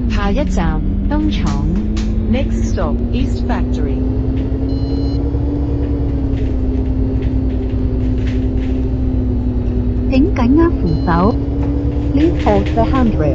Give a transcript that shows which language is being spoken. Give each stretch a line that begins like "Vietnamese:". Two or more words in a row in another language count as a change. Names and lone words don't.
Chinese: 下一站東廠。
English: Next stop, East Factory.
Chinese: 请紧握扶手。
English: Please hold the handrail.